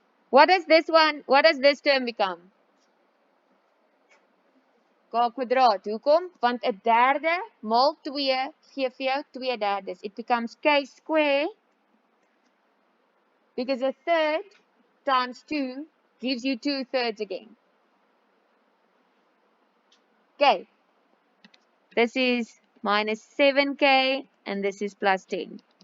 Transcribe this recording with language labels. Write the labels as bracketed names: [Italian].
[English] What does this term become? [Afrikaans] K kwadraat. Hoekom? Want 'n derde maal 2 gee vir jou 2/3. [English] It becomes k square because a third times 2 gives you 2/3 again. Okay. This is minus 7k and this is plus 10.